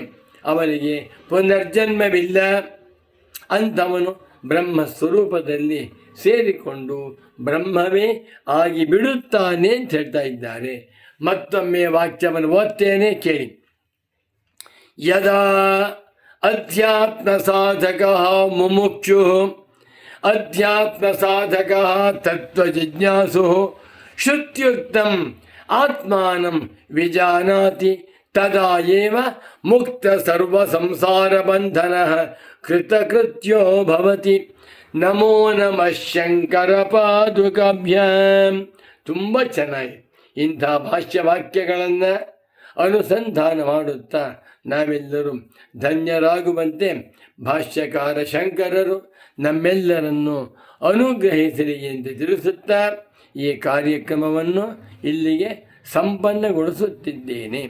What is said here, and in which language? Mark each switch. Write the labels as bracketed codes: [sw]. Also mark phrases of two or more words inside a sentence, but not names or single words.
[kn] ಅವನಿಗೆ ಪುನರ್ಜನ್ಮವಿಲ್ಲ ಅಂಥವನು ಬ್ರಹ್ಮ ಸ್ವರೂಪದಲ್ಲಿ ಸೇರಿಕೊಂಡು ಬ್ರಹ್ಮವೇ ಆಗಿ ಬಿಡುತ್ತಾನೆ ಅಂತ ಹೇಳ್ತಾ ಇದ್ದಾರೆ. ಮತ್ತೊಮ್ಮೆ ವಾಕ್ಯವನ್ನು ಓದ್ತೇನೆ, ಕೇಳಿ. [sa] ಯದಾ ಅಧ್ಯಾತ್ಮ ಸಾಧಕ ಮುಮುಕ್ಷು ಅಧ್ಯಾತ್ಮ ಸಾಧಕ ತತ್ವಜಿಜ್ಞಾಸು ಶ್ರುತ್ಯುಕ್ತಂ ಆತ್ಮಾನಂ ವಿಜಾನಾತಿ ತದಾ ಏವ ಮುಕ್ತ ಸರ್ವ ಸಂಸಾರ ಬಂಧನ ಕೃತಕೃತ್ಯೋ ಭವತಿ. ನಮೋ ನಮಃ ಶಂಕರ ಪಾದುಕಾಭ್ಯಾಂ. [kn] ತುಂಬ ಚೆನ್ನಾಗಿ ಇಂಥ ಭಾಷ್ಯವಾಕ್ಯಗಳನ್ನು ಅನುಸಂಧಾನ ಮಾಡುತ್ತಾ ನಾವೆಲ್ಲರೂ ಧನ್ಯರಾಗುವಂತೆ ಭಾಷ್ಯಕಾರ ಶಂಕರರು ನಮ್ಮೆಲ್ಲರನ್ನು ಅನುಗ್ರಹಿಸಲಿ ಎಂದು ತಿಳಿಸುತ್ತಾ ಈ ಕಾರ್ಯಕ್ರಮವನ್ನು ಇಲ್ಲಿಗೆ ಸಂಪನ್ನಗೊಳಿಸುತ್ತಿದ್ದೇನೆ.